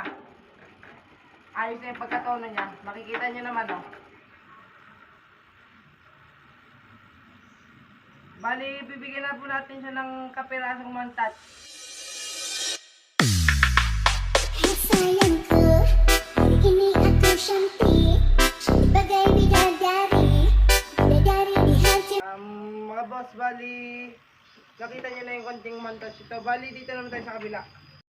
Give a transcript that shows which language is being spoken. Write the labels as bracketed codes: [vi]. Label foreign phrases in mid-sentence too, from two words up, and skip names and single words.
[tl] Ayos na yung pagkatono niya. Makikita nyo naman, oh. Bali, bibigyan na po natin siya ng kapirasong mantat. [ms] Sayang ko, hari ini aku cantik, cantik bagai bidadari, bidadari di hati. [tl] Mga boss, bali nakita nyo na yung konting montage ito. Bali dito naman tayo sa kabila.